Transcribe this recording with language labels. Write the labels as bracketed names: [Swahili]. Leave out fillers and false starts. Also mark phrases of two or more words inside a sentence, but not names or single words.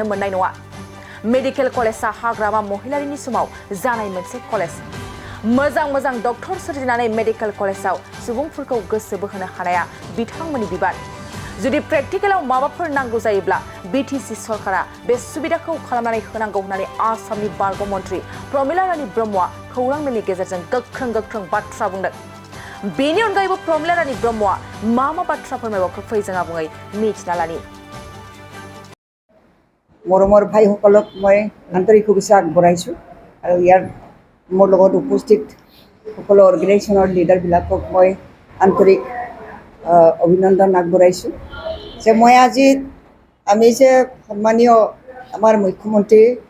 [Bodo] मोननाय नङा मेडिकेल कलेजआ हाग्रामा महिलारिनि समाव जानाय मोनसे कलेज मोजां डक्टर सोरजिनानै मेडिकेल कलेजाव सुबुंफोरखौ गोसो बोहोनो हानाया बिथांमोननि बिबान जुदि प्रेक्टिकेलाव माबाफोर नांगौ जायोब्ला बीटीसी सरकारा बे सुबिदाखौ खालामनानै होनांगौ होननानै आसामनि बारग' मन्थ्रि प्रमिला रानी ब्रह्मआ खौरां मेलनि गेजेरजों गोख्रों बाथ्रा बुंदों बेनि अनगायैबो प्रमिला रानी ब्रह्मआ मा बाथ्रा फोरमायबावखो फै जों आबुङै मिथिना लानि [Assamese] मरমৰ ভাইসকলক মই আন্তৰিক শুভেচ্ছা আগবঢ়াইছোঁ আৰু ইয়াৰ মোৰ লগত উপস্থিত সকলো অৰ্গেনাইজেশ্যনৰ লিডাৰবিলাকক মই আন্তৰিক অভিনন্দন আগবঢ়াইছোঁ যে মই আজি আমি যে সন্মানীয় আমাৰ মুখ্যমন্ত্ৰী